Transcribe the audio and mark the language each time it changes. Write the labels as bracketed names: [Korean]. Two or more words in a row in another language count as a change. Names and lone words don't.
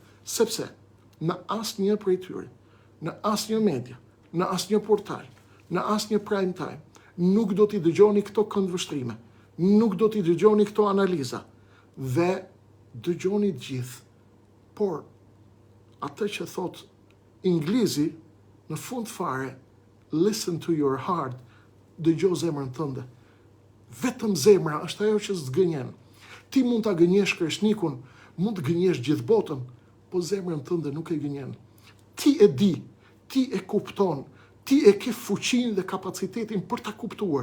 [Albanian] Sepse në asnjë prej tyre, në asnjë media, në asnjë portal, në asnjë [English] prime time, [Albanian] nuk do t'i dëgjoni këto këndvështrime, nuk do t'i dëgjoni këto analiza, dhe dëgjoni gjithë. Por, atë që thot Inglizi, në fund fare, [English] listen to your heart, [Albanian] dëgjo zemrën tënde. Vetëm zemra është ajo që s'gënjen. Ti mund ta gënjesh Kreshnikun, mund të gënjesh gjithë botën, po zemrën tënde nuk e gënjen. Ti e di, ti e kupton, ti e ke fuqinë dhe kapacitetin për ta kuptuar.